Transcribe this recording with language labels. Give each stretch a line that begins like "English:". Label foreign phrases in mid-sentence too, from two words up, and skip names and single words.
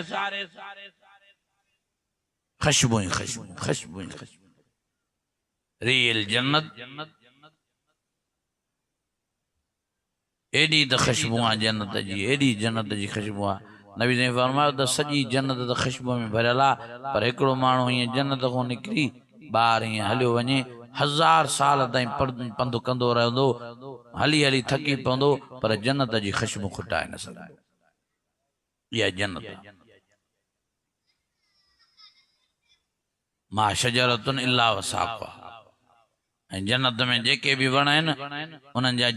Sindhi: ख़ुशबू रियल जन्नत एडी त ख़ुशबू आहे जन्नत जी एडी जन्नत जी ख़ुशबू आहे नबी ने फरमायो त सॼी जन्नत त ख़ुशबू में भरियल आहे पर हिकिड़ो माण्हू हीअं जन्नत खां निकिरी ॿाहिरि हीअं हलियो वञे 1000 साल ताईं पंधु कंदो रहंदो हली हली थकी पवंदो पर जन्नत जी ख़ुशबू खुटाए न सघंदो। इहा जन्नत
Arabic: ما شجرة إلا وساقها
Sindhi: जन्नत में जेके भी वण आहिनि उन्हनि जा